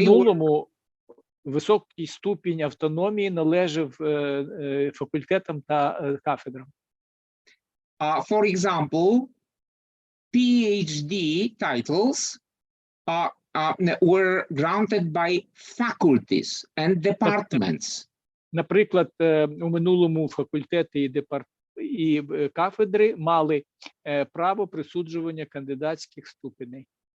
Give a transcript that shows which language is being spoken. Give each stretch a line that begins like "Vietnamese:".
Ukrainian: минулому високий ступінь автономії належав факультетам та кафедрам.
English: For example, PhD titles were granted by faculties and departments.
Ukrainian: Наприклад, у минулому факультети і кафедри мали право присуджування кандидатських ступеней.